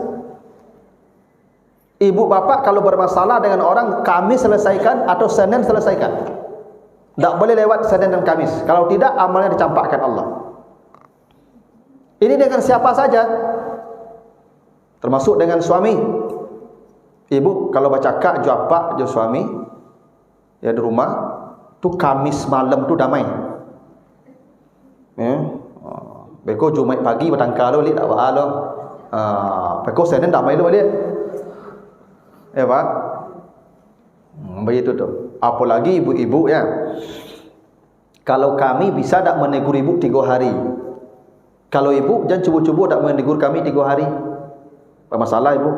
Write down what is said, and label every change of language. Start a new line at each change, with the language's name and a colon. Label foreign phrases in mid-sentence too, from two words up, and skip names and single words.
Indonesian: Ibu bapak kalau bermasalah dengan orang, Kamis selesaikan atau Senin selesaikan. Tak boleh lewat Senin dan Kamis. Kalau tidak, amalnya dicampakkan Allah. Ini dengan siapa saja, termasuk dengan suami. Ibu kalau bercakap jawab pak jawab suami ya di rumah tu, Kamis malam tu damai.
Minangkabau: Beko Jumaat pagi bertangkar lo balik tak apa lo. Beko Senin damai lo balik.
Indonesian: Ya pak. Begitu tu. Apalagi ibu-ibu ya. Kalau kami bisa tak menegur ibu 3 hari. Kalau ibu jangan cuba-cuba tak menegur kami 3 hari. Apa masalah ibu?